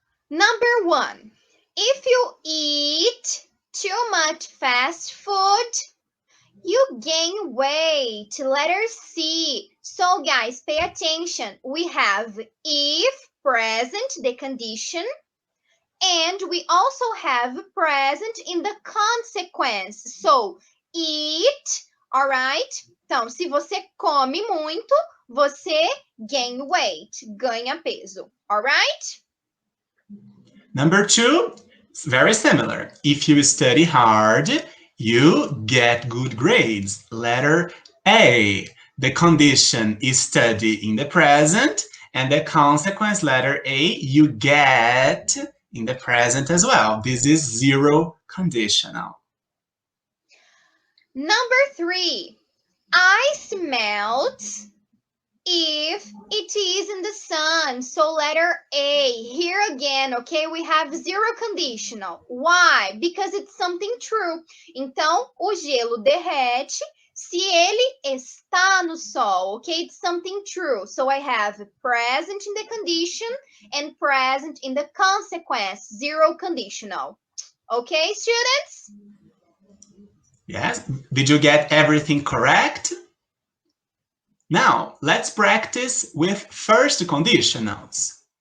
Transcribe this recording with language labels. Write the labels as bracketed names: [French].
[English] Number 1, if you eat too much fast food, you gain weight. Letter C. So guys, pay attention. We have if, present, the condition, and we also have present in the consequence. So, eat, alright? [Portuguese] Então, se você come muito, você [English] gain weight, [Portuguese] ganha peso, alright? [English] Number 2, very similar. If you study hard, you get good grades. Letter A. The condition is study in the present, and the consequence, letter A, you get in the present as well. This is zero conditional. Number 3, I smelled if it is in the sun. So letter A, here again, okay, we have zero conditional. Why? Because it's something true. [Portuguese] Então, o gelo derrete se ele está no sol, okay? [English] It's something true. So I have present in the condition and present in the consequence, zero conditional. Okay, students? Yes. Did you get everything correct? Now, let's practice with first conditionals.